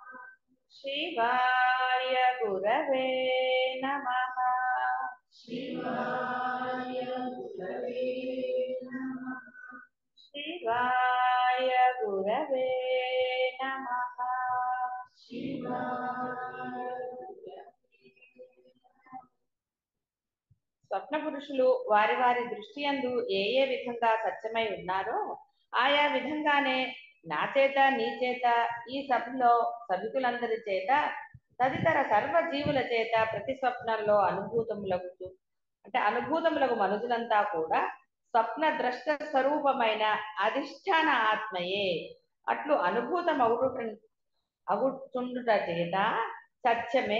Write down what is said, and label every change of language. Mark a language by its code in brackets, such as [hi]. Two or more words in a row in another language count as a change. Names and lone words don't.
[sa] शिवाय गुरवे नमः। शिवाय गुरवे नमः। शिवाय गुरवे नमः। शिवाय [te] స్వప్న పురుషులు వారి వారి దృష్టి యందు ఏ ఏ విధంగా సత్యమై ఉన్నారో ఆయా విధంగానే నా చేత నీ చేత ఈ సభలో సభికులందరి చేత తదితర సర్వ జీవుల చేత ప్రతి స్వప్నంలో అనుభూతములకు అంటే అనుభూతములకు మనుషులంతా కూడా స్వప్న ద్రష్ట స్వరూపమైన అధిష్టాన ఆత్మయే అట్లు అనుభూతం అగుచుండుట చేత సత్యమే.